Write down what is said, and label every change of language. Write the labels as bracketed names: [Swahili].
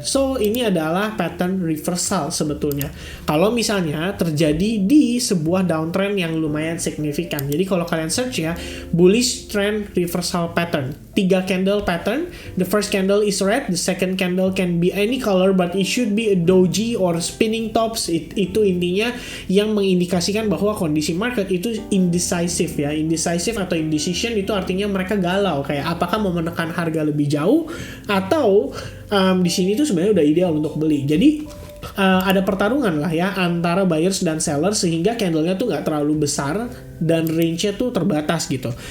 [Indonesian] So ini adalah pattern reversal sebetulnya. Kalau misalnya terjadi di sebuah downtrend yang lumayan signifikan. Jadi kalau kalian search ya, [English] bullish trend reversal pattern. 3 candle pattern. The first candle is red, the second candle can be any color but it should be a doji or spinning tops. [Indonesian] Itu intinya yang mengindikasikan bahwa kondisi market itu indecisive ya. Indecisive atau indecision itu artinya mereka galau, kayak apakah mau menekan harga lebih jauh atau di sini tuh sebenarnya udah ideal untuk beli. Jadi ada pertarungan lah ya antara buyers dan sellers, sehingga candlenya tuh nggak terlalu besar dan range-nya tuh terbatas gitu.